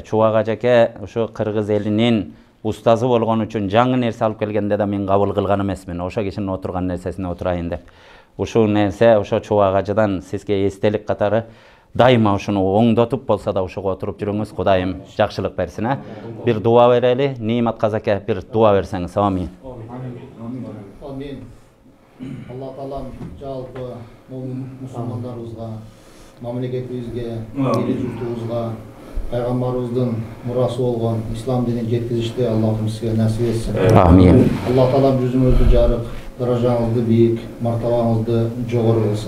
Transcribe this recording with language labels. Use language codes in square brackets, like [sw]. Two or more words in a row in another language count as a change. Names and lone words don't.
[ky] Çuvağa жеке ушу кыргыз элинин устазы болгон үчүн жаңы нерсе алып келгенде да мен кабыл кылган эмесмин. Ошо кишинин отурган нерсесине отурайын деп. Ушул нерсе ошо Çuvaağaжыдан сизге эстелик катары дайыма ушуну оңдотуп болсо да ушуга отуруп жүрүңүз. Кудайым жакшылык берсин. Бир дуа берели. Нимат казаке бир дуа берсеңиз. Амин. Amin. [ar] الله تعالى [ky] жалпы мусулмандарыбызга, мамлекетибизге, эл журтубузга, пайгамбарыбыздын мурасы болгон ислам динин жеткизишти Аллахым сизге насип этсин. Амин. [ar] الله تعالى [ky] жүзүңүздү жарык, даражаңызды бийик, мартабаңызды жогору кылсын.